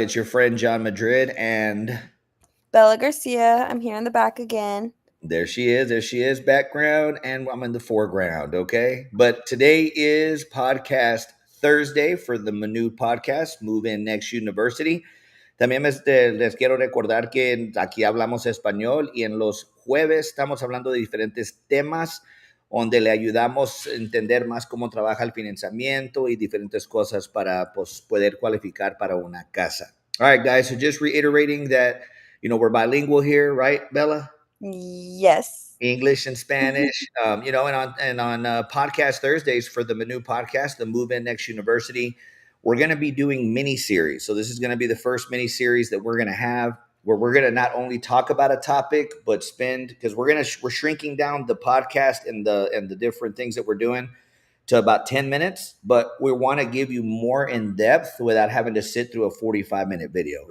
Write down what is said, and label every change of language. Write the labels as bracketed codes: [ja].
[en] It's your friend John Madrid, and Bella Garcia, I'm here in the back again. there she is. There she is, background, and I'm in the foreground, okay? But today is podcast Thursday for the M.I.N.U podcast, Move In Next University. [es] También les quiero recordar que aquí hablamos español y en los jueves estamos hablando de diferentes temas donde le ayudamos a entender más cómo trabaja el financiamiento y diferentes cosas para pues, poder cualificar para una casa. [en] All right, guys, so just reiterating that, we're bilingual here, right, Bella? Yes. English and Spanish, and on podcast Thursdays for the M.I.N.U podcast, the Move In Next University, we're going to be doing mini series. So this is going to be the first mini series that we're going to have, where we're going to not only talk about a topic, but spend because we're shrinking down the podcast and the different things that we're doing to about 10 minutes, but we want to give you more in depth without having to sit through a 45-minute video.